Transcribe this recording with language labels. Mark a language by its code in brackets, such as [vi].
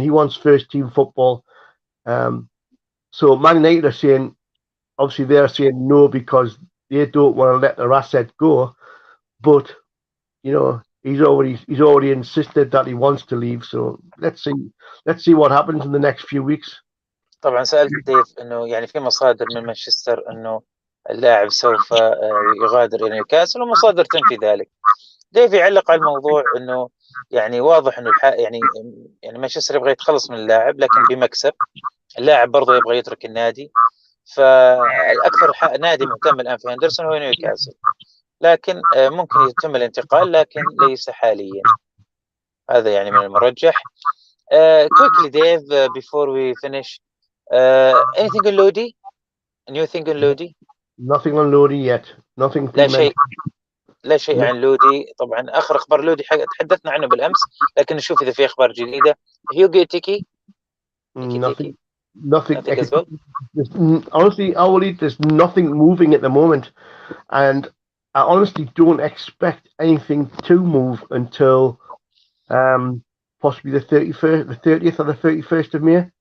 [en] He wants first team football. So Man United are saying, obviously they're saying no because they don't want to let their asset go. But he's already insisted that he wants to leave. So let's see what happens in the next few weeks. [ar] طبعا سألت ديف انه يعني في مصادر من مانشستر انه اللاعب سوف يغادر الى نيوكاسل، ومصادر تنفي ذلك. ديف يعلق على الموضوع انه يعني واضح انه يعني مانشستر يبغى يتخلص من اللاعب لكن بمكسب. اللاعب برضه يبغى يترك النادي، فالاكثر نادي مهتم الان في هندرسون هو نيوكاسل، لكن ممكن يتم الانتقال لكن ليس حاليا. هذا يعني من المرجح. [en] Quickly Dave, before we finish, anything on Lodi? A new thing on Lodi? Nothing on Lodi yet. Nothing. [ar] لا شيء عن لودي. طبعا اخر اخبار لودي تحدثنا عنه بالامس، لكن نشوف اذا في اخبار جديده. هيوغو تيكي. [en] Nothing. As well? Honestly, there's nothing moving at the moment, and I honestly don't expect anything to move until possibly the 30th or the 31st of May.